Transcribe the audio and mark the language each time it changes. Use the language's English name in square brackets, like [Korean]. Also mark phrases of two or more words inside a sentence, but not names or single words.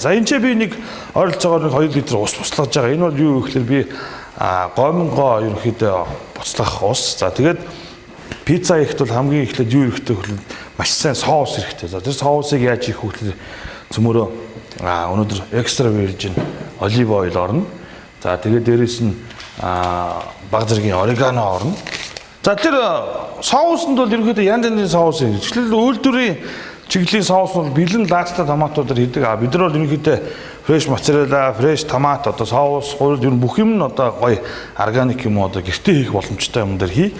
[Mongolian] За энэ ч би нэг ойролцоогоор 2 литр ус буцлагж байгаа. Энэ бол юу гэхээр би гомнгоо ерөнхийдөө буцлах ус. За тэгээд пицца хийхэд бол хамгийн эхлээд юу хэрэгтэй вэ? Маш сайн соус хэрэгтэй. За тэр соусыг яаж хийх вэ гэхээр цөмөрөө өнөөдөр [English] extra virgin olive oil [Mongolian] орно. За тэгээд дээрэс нь баг зэргийн орегано орно. За тэр соуснд бол ерөнхийдөө янз янзын соус юм. Жишээлбэл үйлдвэрийн чиглэлийн соус бол бэлэн лаацтай томатуудаар хийдэг. Бид нар бол ерөнхийдөө фреш моцарелла, фреш томат одоо соус, гурил ер нь бүх юм нь одоо гоё органик юм одоо гэртээ хийх боломжтой юм дээр хий.